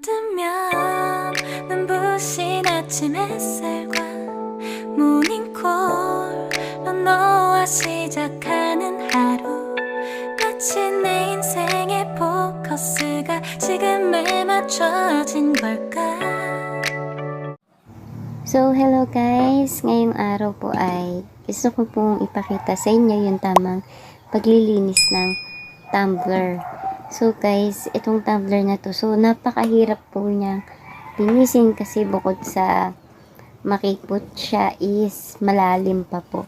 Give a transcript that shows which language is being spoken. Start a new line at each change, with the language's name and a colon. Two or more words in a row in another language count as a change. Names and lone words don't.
Korean: 아니면 눈부신 아침 햇살과 모닝콜로 너와 시작하는 하루, 마치 내 인생의 포커스가 지금에 맞춰진 걸까.
English: So, hello guys!
Filipino: Ngayong araw po ay gusto ko pong ipakita sa inyo yung tamang paglilinis ng tumbler.
English: So guys,
Filipino: itong tumbler na to, so napakahirap po niyang linisin kasi bukod sa makipot siya is malalim pa po.